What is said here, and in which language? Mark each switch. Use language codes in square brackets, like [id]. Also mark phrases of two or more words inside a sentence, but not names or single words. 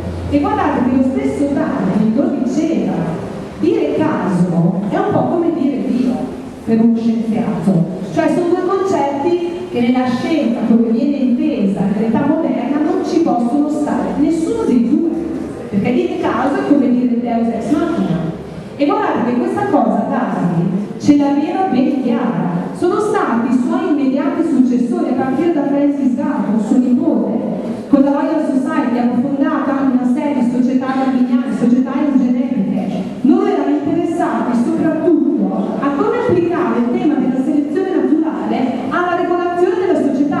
[it] E guardate che lo stesso Darwin lo diceva, dire caso è un po' come dire Dio per uno scienziato, cioè sono due concetti che nella scienza come viene intesa nell'età moderna non ci possono stare, nessuno dei due, perché dire caso è come dire [la] Deus ex machina. [it] E guardate che questa cosa Darwin ce l'aveva ben chiara, sono stati i suoi immediati successori a partire da Francis Galton, suo nipote. Con la Royal Society hanno fondato una serie di società darwiniane, società eugenetiche. Loro erano interessati soprattutto a come applicare il tema della selezione naturale alla regolazione della società.